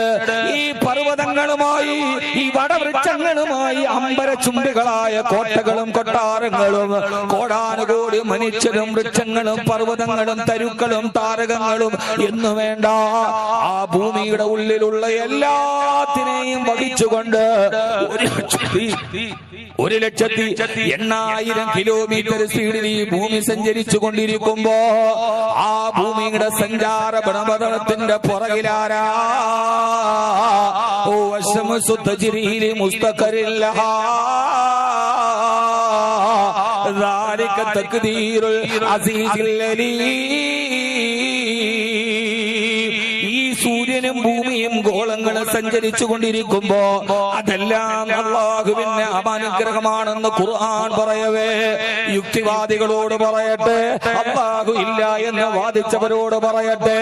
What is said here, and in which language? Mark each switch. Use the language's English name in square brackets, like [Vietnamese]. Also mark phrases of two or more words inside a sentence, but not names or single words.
[Malayalam] ഈ പർവ്വതങ്ങളുമായി, ഈ വടവൃക്ഷങ്ങളുമായി, അമ്പരചുംബികളായ കോട്ടകളും കൊട്ടാരങ്ങളും, കോടാനുകോടി മനുഷ്യരും വൃക്ഷങ്ങളും പർവ്വതങ്ങളും തരുക്കളും താരകങ്ങളും എന്നു വേണ്ട ആ ഭൂമിയുടെ ഉള്ളിലുള്ള എല്ലാത്തിനെയും വഹിച്ചുകൊണ്ട് 1,80,000 [English] kilometer speed [Malayalam] ഈ ഭൂമി സഞ്ചരിച്ചു കൊണ്ടിരിക്കുമ്പോ, ആ ഭൂമിയുടെ സഞ്ചാര ഭ്രമണത്തിന്റെ പുറകിലാരാ? [Arabic] والشمس تجري لمستقر لها ذلك تقدير العزيز العليم. [Malayalam] സൂര്യനും ഭൂമിയും ഗോളങ്ങളും സഞ്ചരിച്ചു കൊണ്ടിരിക്കുമ്പോ അതെല്ലാം അല്ലാഹുവിന്റെ അനുഗ്രഹമാണെന്ന് ഖുർആൻ പറയവേ, യുക്തിവാദികളോട് പറയട്ടെ, അല്ലാഹു ഇല്ല എന്ന് വാദിച്ചവരോട് പറയട്ടെ,